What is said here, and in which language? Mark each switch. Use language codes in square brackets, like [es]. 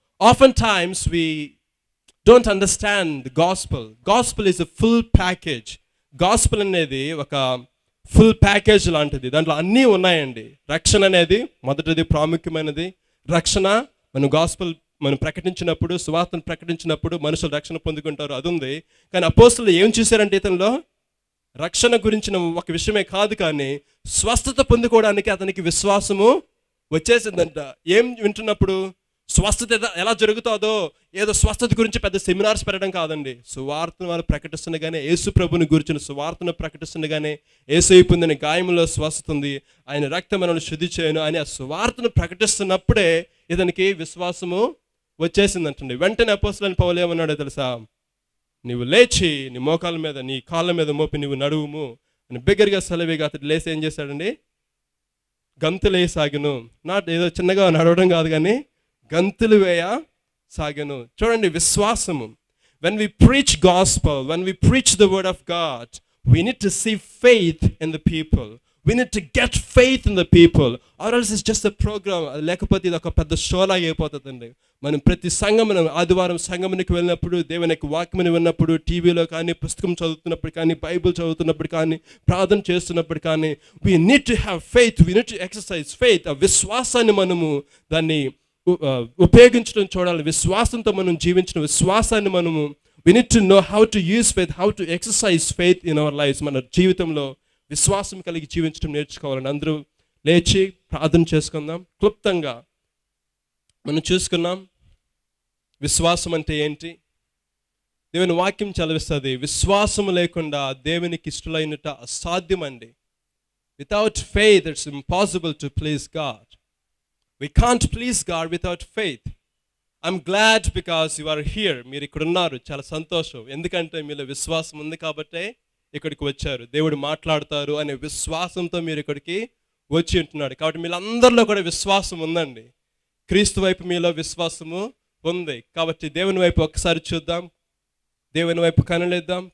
[en] Oftentimes we don't understand the gospel. Gospel is a full package. [te] Gospel అనేది ఒక full package లాంటిది. దాంట్లో అన్నీ ఉన్నాయండి. రక్షణ అనేది మొదటిది, ప్రాముఖ్యమైనది. రక్షణ మనం ప్రకటించినప్పుడు, సువార్తను ప్రకటించినప్పుడు మనుషులు రక్షణ పొందుకుంటారు, అది ఉంది. కానీ అపోస్తలులు ఏం చూశారంటే ఇతనిలో రక్షణ గురించిన ఒక విషయమే కాదు, కానీ స్వస్థత పొందుకోవడానికి అతనికి విశ్వాసము వచ్చేసిందంట. ఏం వింటున్నప్పుడు స్వస్థత ఎలా జరుగుతుందో, ఏదో స్వస్థత గురించి పెద్ద సెమినార్స్ పెట్టడం కాదండి. సువార్తను వాళ్ళు ప్రకటిస్తుండగానే, యేసు ప్రభుని గురించిన సువార్తను ప్రకటిస్తుండగానే, యేసు పొందిన గాయములో స్వస్థత ఉంది, ఆయన రక్తం మనల్ని శుద్ధి చేయను అని ఆ సువార్తను ప్రకటిస్తున్నప్పుడే ఇతనికి విశ్వాసము వచ్చేసిందంటండి. వెంటనే అపోస్తలుడైన పౌలు ఏమన్నాడో తెలుసా? నీవు లేచి నీ మోకాళ్ళ మీద, నీ కాళ్ళ మీద మోపి నువ్వు నడువుము అని బిగ్గరగా సెలవిగా అతడు లేచి ఏం చేశాడండి? గంతులు వేయసాగను. ఏదో చిన్నగా నడవడం కాదు, కానీ గంతులు వేయ సాగను. చూడండి, విశ్వాసము. [en] When we preach gospel, when we preach the word of God, we need to see faith in the people. We need to get faith in the people, or else it's just a program. [te] లేకపోతే ఇది ఒక పెద్ద షోలా అయిపోతుందండి. మనం ప్రతి సంఘమును, ఆదివారం సంఘమునికి వెళ్ళినప్పుడు, దేవుని యొక్క వాక్యమును విన్నప్పుడు, టీవీలో కానీ, పుస్తకం చదువుతున్నప్పుడు కానీ, బైబిల్ చదువుతున్నప్పుడు కానీ, ప్రార్థన చేస్తున్నప్పుడు కానీ, [en] we need to have faith, we need to exercise faith. [te] ఆ విశ్వాసాన్ని మనము దాన్ని ఉపయోగించడం చూడాలి. విశ్వాసంతో మనం జీవించిన విశ్వాసాన్ని మనము [en] we need to know how to use faith, how to exercise faith in our lives. [te] మన జీవితంలో విశ్వాసం కలిగి జీవించడం నేర్చుకోవాలని అందరూ లేచి ప్రార్థన చేసుకుందాం. క్లుప్తంగా మనం చూసుకున్నాం విశ్వాసం అంటే ఏంటి. దేవుని వాక్యం చదివిస్తుంది, విశ్వాసము లేకుండా దేవునికి ఇష్టలైనట అసాధ్యం అండి. [en] Without faith it's impossible to please God. We can't please God without faith. I'm glad because you are here. [te] మీరు ఇక్కడ ఉన్నారు, చాలా సంతోషం. ఎందుకంటే మీలో విశ్వాసం ఉంది కాబట్టే ఇక్కడికి వచ్చారు. దేవుడు మాట్లాడతారు అనే విశ్వాసంతో మీరు ఇక్కడికి వచ్చి ఉంటున్నాడు. కాబట్టి మీరందరిలో కూడా విశ్వాసం ఉందండి. క్రీస్తు వైపు మీలో విశ్వాసము ఉంది. కాబట్టి దేవుని వైపు ఒక్కసారి చూద్దాం. దేవుని వైపు కనులేద్దాం.